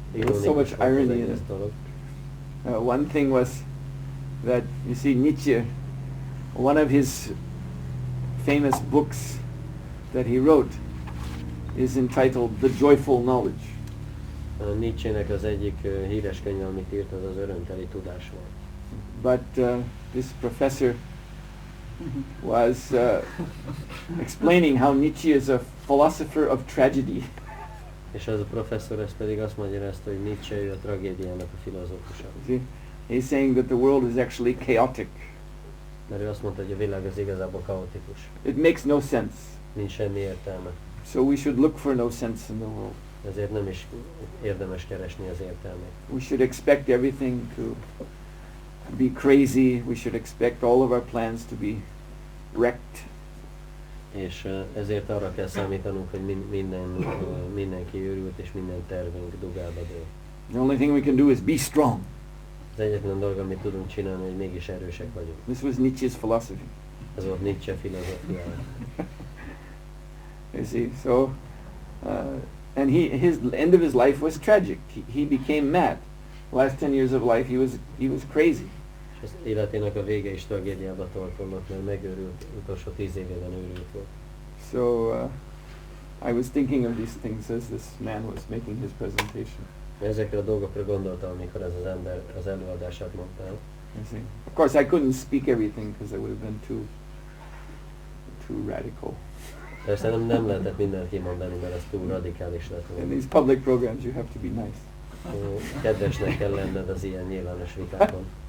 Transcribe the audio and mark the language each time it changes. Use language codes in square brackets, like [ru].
[en] There was so much irony in it. One thing was that, you see, Nietzsche, one of his famous books that he wrote is entitled The Joyful Knowledge. [hu] Nietzsche-nek az egyik híres könyve, amit írt, az az örömteli tudás volt. [en] But this professor was explaining how Nietzsche is a philosopher of tragedy. [hu] És az a professzor ezt pedig azt magyarázta, hogy Nietzsche ő a tragédiának a filozófusa. [en] He's saying that the world is actually chaotic. [hu] Mert ő azt mondta, hogy a világ az igazából kaotikus. [en] It makes no sense. [hu] Nincs semmi értelme. [en] So we should look for no sense in the world. [hu] Ezért nem is érdemes keresni az értelmét. [en] We should expect everything to be crazy. We should expect all of our plans to be wrecked. [hu] És ezért arra kell számítanunk, hogy mindenki őrült, és minden tervünk dugálba dől. [en] The only thing we can do is be strong. [hu] Az egyetlen dolog, amit tudunk csinálni, hogy mégis erősek vagyunk. [en] This was Nietzsche's philosophy. [hu] Ez volt Nietzsche filozófiája. [en] You see, so and his end of his life was tragic. He became mad. The last 10 years of life he was crazy. [hu] És az életének a vége is tragédiába torkollott, mert megőrült, utolsó 10 évében őrült volt. [en] So I was thinking of these things as this man was making his presentation. [hu] Ezekre a dolgokra gondoltam, amikor ez az ember az előadását mondta el. [en] Of course, I couldn't speak everything because it would have been too radical. [hu] Persze nem lehetett mindent kimondani, mert ez túl radikális lett volna. [en] In these public programs, you have to be nice. [hu] Kedvesnek kell lenned az ilyen nyilvános vitákon.